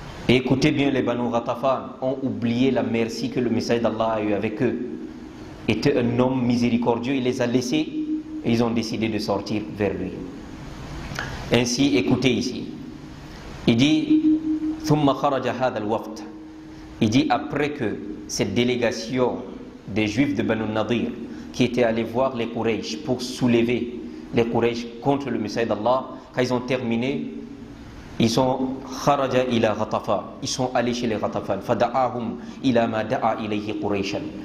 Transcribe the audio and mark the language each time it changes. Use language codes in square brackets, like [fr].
[fr] Et écoutez bien, les Banu Ghatafan ont oublié la merci que le messager d'Allah a eu avec eux. Était un homme miséricordieux, il les a laissés et ils ont décidé de sortir vers lui. Ainsi, écoutez ici. Il dit, [ar] ثم خرج هذا الوقت. [fr] Il dit après que cette délégation des Juifs de Banu Nadir qui étaient allés voir les Quraysh pour soulever les Quraysh contre le messager d'Allah, quand ils ont terminé, ils sont [ar] kharaja ila Ghatafan, [fr] ils sont allés chez les Ghatafan, [ar] fada'ahum ila ma da'a ilayhi Qurayshan.